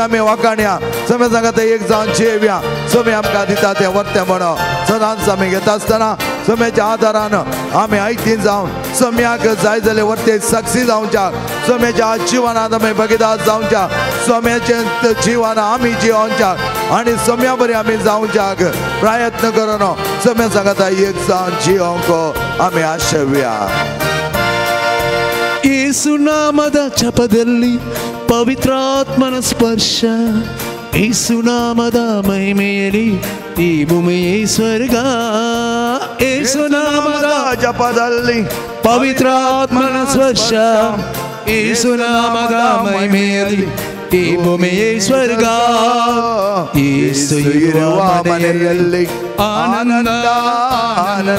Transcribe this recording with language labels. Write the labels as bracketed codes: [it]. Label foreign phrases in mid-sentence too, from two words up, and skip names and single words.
[kok] आमी वाखाणया सोम्या सांगात एक जावन जेवया सोमी आमकां दिता तें वर्तें म्हणो सदांच आमी घेता आसतना सोम्याच्या आदारान आमी आयतीन जावन सोम्याक जाय जाल्यार वर्ते साक्षी जावच्या सोम्याच्या जिवनांत आमी भागीदार जावच्या सोम्याचे जिवन आमी जिवोवच्या आणि सोम्या बरी आमी जावच्याक प्रयत्न करून सोम्या सांगात एक जावन जिवोवंक आमी आशेवया [kn] ಯೇಸು ನಾಮದ ಜಪದಲ್ಲಿ ಪವಿತ್ರಾತ್ಮನ ಸ್ಪರ್ಶ ಯೇಸು ನಾಮದ ಮಹಿಮೆಯಲ್ಲಿ ಈ ಭೂಮಿಯೇ ಸ್ವರ್ಗ ಯೇಸು ನಾಮದ ಜಪದಲ್ಲಿ ಪವಿತ್ರಾತ್ಮನ ಸ್ಪರ್ಶ ಯೇಸು ನಾಮದ ಮಹಿಮೆಯಲ್ಲಿ ಈ ಭೂಮಿಯೇ ಸ್ವರ್ಗ ಯೇಸು ಇರುವ ಮನೆಯಲ್ಲಿ ಆನಂದ ಆನಂದ